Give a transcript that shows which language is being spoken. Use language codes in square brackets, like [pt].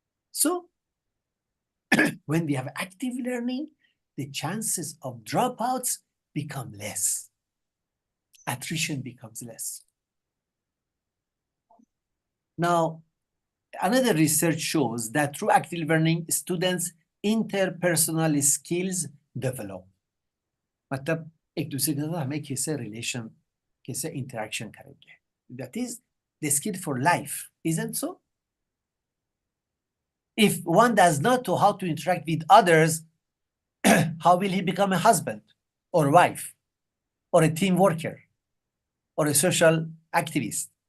[en] So when we have active learning, the chances of dropouts become less. Attrition becomes less. Now, another research shows that through active learning, students' interpersonal skills develop. [hi] मतलब एक दूसरे के साथ हमें कैसे relation, कैसे interaction करेंगे. [en] That is the skill for life, isn't so? If one does not know how to interact with others, how will he become a husband or wife or a team worker or a social activist?